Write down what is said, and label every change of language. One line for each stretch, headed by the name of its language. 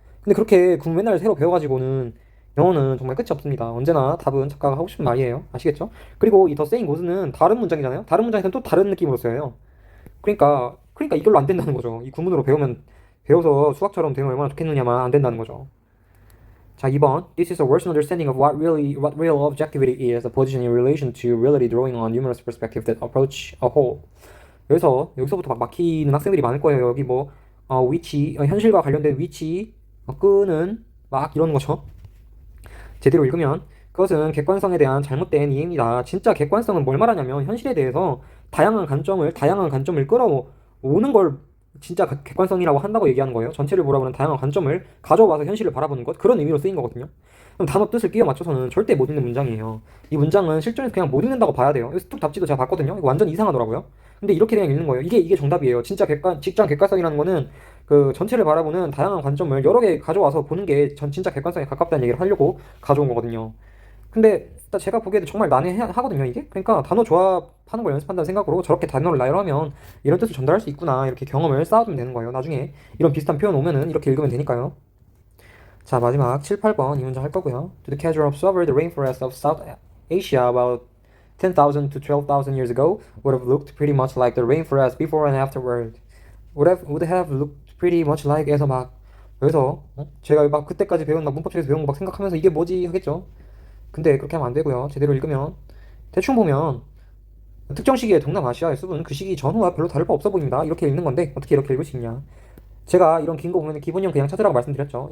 Korean: 근데 그렇게 구문 맨날 새로 배워가지고는 영어는 정말 끝이 없습니다. 언제나 답은 작가가 하고 싶은 말이에요. 아시겠죠? 그리고 이 더 세잉 고스는 다른 문장이잖아요. 다른 문장에서는 또 다른 느낌으로 써요. 그러니까 이걸로 안 된다는 거죠. 이 구문으로 배워서 수학처럼 되면 얼마나 좋겠느냐만 안 된다는 거죠. 자, 2번.
English: This is a worse understanding of what real objectivity is, a position in relation to reality drawing on numerous perspectives that approach a whole.
Korean: 여기서부터 막 막히는 학생들이 많을 거예요. 여기 뭐 현실과 관련된 위치, 끄는 막 이런 거죠. 제대로 읽으면 그것은 객관성에 대한 잘못된 이해입니다. 진짜 객관성은 뭘 말하냐면 현실에 대해서 다양한 관점을 끌어오는 걸 진짜 객관성이라고 한다고 얘기하는 거예요. 전체를 보라보는 다양한 관점을 가져와서 현실을 바라보는 것, 그런 의미로 쓰인 거거든요. 그럼 단어 뜻을 끼워 맞춰서는 절대 못 읽는 문장이에요. 이 문장은 실전에서 그냥 못 읽는다고 봐야 돼요. 여기 스톡 답지도 제가 봤거든요. 이거 완전 이상하더라고요. 근데 이렇게 그냥 읽는 거예요. 이게 정답이에요. 직장 객관성이라는 거는 그 전체를 바라보는 다양한 관점을 여러 개 가져와서 보는 게 진짜 객관성에 가깝다는 얘기를 하려고 가져온 거거든요. 근데 일단 제가 보기에도 정말 난해하거든요, 이게. 그러니까 단어 조합하는 걸 연습한다는 생각으로 저렇게 단어를 나열하면 이런 뜻을 전달할 수 있구나, 이렇게 경험을 쌓아두면 되는 거예요. 나중에 이런 비슷한 표현 오면은 이렇게 읽으면 되니까요. 자, 마지막 7, 8번 이 문장 할 거고요.
English: To the casual observer, the rainforest of South Asia about 10,000 to 12,000 years ago would have looked pretty much like the rainforest before and afterward. would have looked pretty much like
Korean: 해서 막 여기서 제가 막 그때까지 배운 문법책에서 배운 거 막 생각하면서 이게 뭐지 하겠죠. 근데 그렇게 하면 안 되고요. 제대로 읽으면 대충 보면 특정 시기의 동남아시아의 숲은 그 시기 전후와 별로 다를 바 없어 보입니다. 이렇게 읽는 건데 어떻게 이렇게 읽을 수 있냐? 제가 이런 긴 거 보면 기본형 그냥 찾으라고 말씀드렸죠.